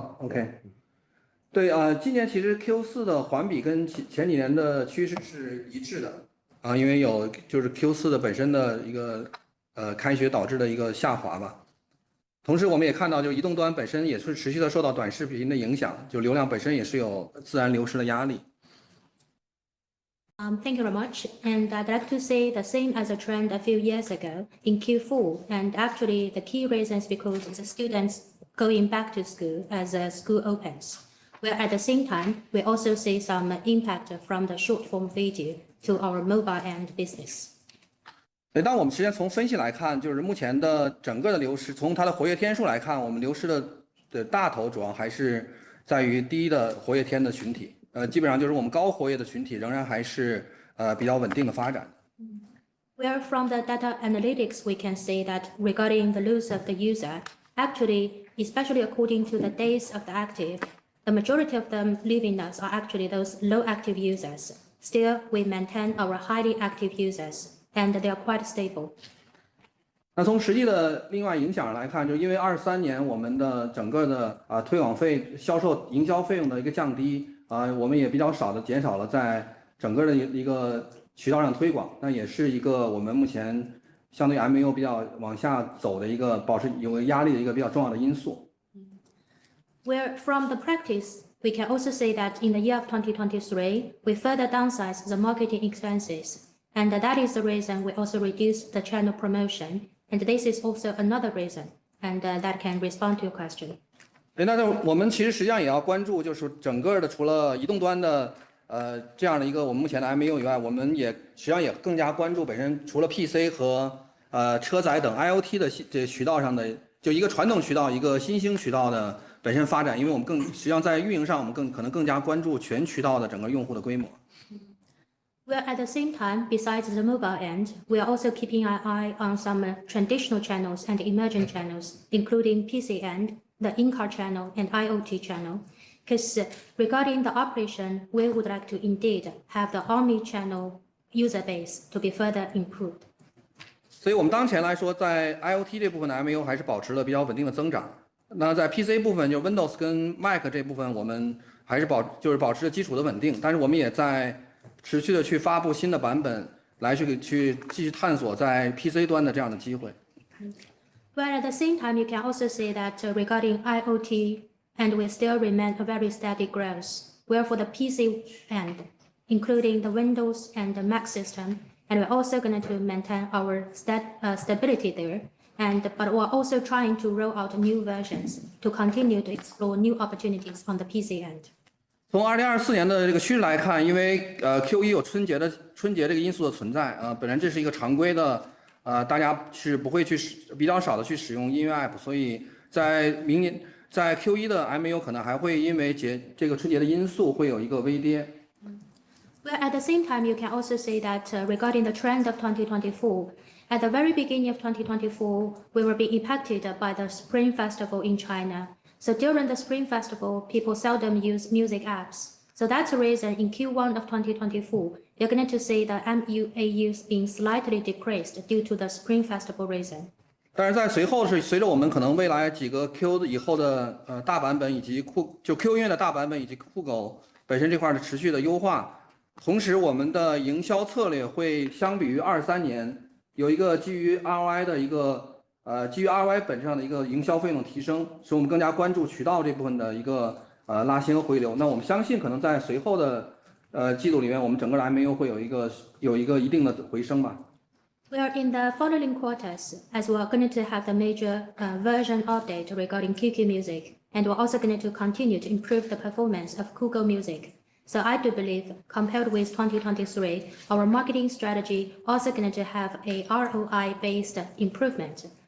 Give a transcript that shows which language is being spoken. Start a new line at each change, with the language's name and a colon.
Chinese: OK， 对今年其实 Q4 的环比跟前几年的趋势是一致的因为有就是 Q4 的本身的一个开学导致的一个下滑吧。同时我们也看到，就移动端本身也是持续的受到短视频的影响，就流量本身也是有自然流失的压力。
English: Thank you very much. And I'd like to say the same as a trend a few years ago in Q4. And actually, the key reason is because the students going back to school as school opens. Where at the same time, we also see some impact from the short form video to our mobile end business.
Chinese: 但我们实际上从分析来看，就是目前的整个的流失，从它的活跃天数来看，我们流失的大头主要还是在于低的活跃天的群体。基本上就是我们高活跃的群体仍然还是比较稳定的发展。
English: Where from the data analytics, we can say that regarding the loss of the user, actually, especially according to the days of the active, the majority of them leaving us are actually those low active users. Still, we maintain our highly active users, and they are quite stable.
Chinese: 那从实际的另外影响来看，就因为23年我们的整个的推广费、销售营销费用的一个降低我们也比较少的减少了在整个的一个渠道上推广，那也是一个我们目前相对 MAU 比较往下走的一个保持有压力的一个比较重要的因素。
English: Where from the practice, we can also say that in the year of 2023, we further downsize the marketing expenses. And that is the reason we also reduce the channel promotion. And this is also another reason, and that can respond to your question.
Chinese: 那我们其实实际上也要关注，就是整个的除了移动端的这样的一个我们目前的 MAU 以外，我们也实际上也更加关注本身除了 PC 和车载等 IoT 的这渠道上的，就一个传统渠道，一个新兴渠道的本身发展，因为我们实际上在运营上，我们可能更加关注全渠道的整个用户的规模。
English: Well, at the same time, besides the mobile end, we are also keeping an eye on some traditional channels and emerging channels, including PC end, the in-car channel, and IoT channel. Because regarding the operation, we would like to indeed have the omni-channel user base to be further improved.
Chinese: 所以我们当前来说，在 IoT 这部分的 MAU 还是保持了比较稳定的增长。那在 PC 部分，就 Windows 跟 Mac 这部分，我们还是保持着基础的稳定，但是我们也在持续的去发布新的版本，来去继续探索在 PC 端的这样的机会。
English: But at the same time, you can also say that regarding IoT, and we still remain a very steady growth. Where for the PC end, including the Windows and the Mac system, and we're also going to maintain our stability there. But we're also trying to roll out new versions to continue to explore new opportunities on the PC end.
Chinese: 从2024年的这个趋势来看，因为Q1有春节这个因素的存在本身这是一个常规的大家是不会去比较少的去使用音乐 app， 所以在明年在 Q1 的 MAU 可能还会因为这个春节的因素会有一个微跌。
English: Well, at the same time, you can also say that regarding the trend of 2024, at the very beginning of 2024, we will be impacted by the Spring Festival in China. So during the Spring Festival, people seldom use music apps. So that's the reason in Q1 of 2024, you're going to see the MAUs being slightly decreased due to the Spring Festival reason.
Chinese: 但是在随后是随着我们可能未来几个 Q 以后的大版本以及Q 音乐的大版本以及酷狗本身这块的持续的优化，同时我们的营销策略会相比于23年有一个基于 ROI 的一个基于 ROI 本质上的一个营销费用提升，使我们更加关注渠道这部分的一个拉新和回流。那我们相信可能在随后的季度里面，我们整个的 MAU 会有一个一定的回升吧。
English: We are in the following quarters, as we are going to have the major version update regarding QQ Music, and we're also going to continue to improve the performance of Google Music. So I do believe, compared with 2023, our marketing strategy also going to have a ROI-based improvement.